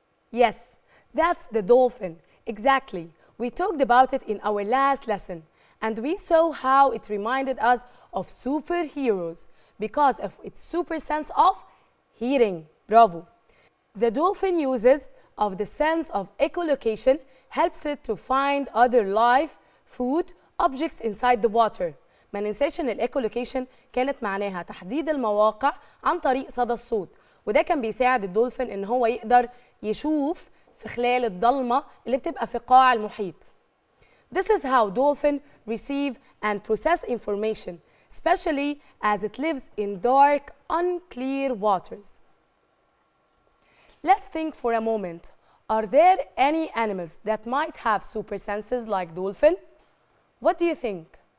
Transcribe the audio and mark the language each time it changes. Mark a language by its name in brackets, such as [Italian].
[English] Yes, that's the dolphin. Exactly. We talked about it in our last lesson, and we saw how it reminded us of superheroes because of its super sense of hearing. Bravo. The dolphin uses of the sense of echolocation helps it to find other life, food, objects inside the water. [Arabic] ما ننساش ان الايكولوكيشن كانت معناها تحديد المواقع عن طريق صدى الصوت، وده كان بيساعد الدولفين ان هو يقدر يشوف في خلال الضلمة اللي بتبقى في قاع المحيط. [English] This is how dolphins receive and process information, especially as it lives in dark, unclear waters. Let's think for a moment. Are there any animals that might have super senses like dolphin? What do you think?